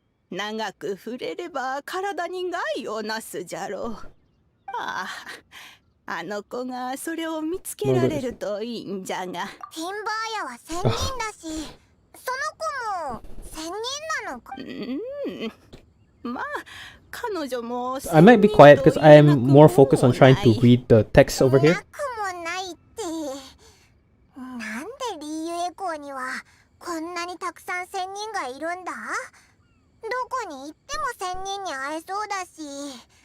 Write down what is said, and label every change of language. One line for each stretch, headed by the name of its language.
Japanese: 長く触れれば体に害をなすじゃろう。ああ、あの子がそれを見つけられるといいんじゃが。ティンバーヤは仙人だし、その子も仙人なのか。まあ、彼女も
English: I might be quiet because I'm more focused on trying to read the text over
Japanese: な
English: here.
Japanese: くもないって。なんでリーユエコーにはこんなにたくさん仙人がいるんだ。どこに行っても仙人に会えそうだし。